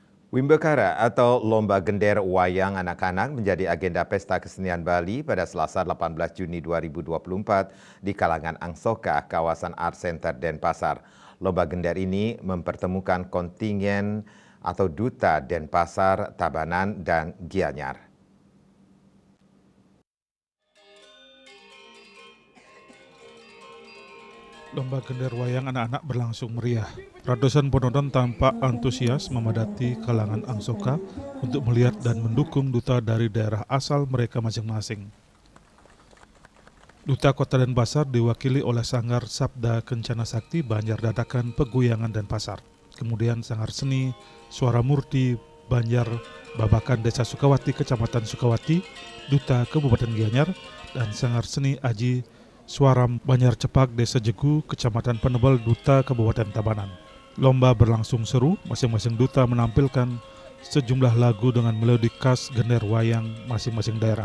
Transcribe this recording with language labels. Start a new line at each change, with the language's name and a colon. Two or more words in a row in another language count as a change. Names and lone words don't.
Indonesian: Wimbekara atau Lomba Gender Wayang Anak-anak menjadi agenda Pesta Kesenian Bali pada Selasa 18 Juni 2024 di kalangan Angsoka, kawasan Art Center Denpasar. Lomba Gender ini mempertemukan kontingen atau duta Denpasar, Tabanan, dan Gianyar. Lomba Gender Wayang anak-anak berlangsung meriah. Ratusan penonton tampak antusias memadati kalangan Angsoka untuk melihat dan mendukung duta dari daerah asal mereka masing-masing. Duta Kota Denpasar diwakili oleh Sanggar Sabda Kencana Sakti Banjar Dadakan Peguyangan Denpasar. Kemudian Sanggar Seni Suara Murti Banjar Babakan Desa Sukawati Kecamatan Sukawati, Duta Kabupaten Gianyar, dan Sanggar Seni Aji Suaram Banjar Cepak Desa Jegu, Kecamatan Penebel, Duta Kabupaten Tabanan. Lomba berlangsung seru, masing-masing duta menampilkan sejumlah lagu dengan melodi khas gender wayang masing-masing daerah.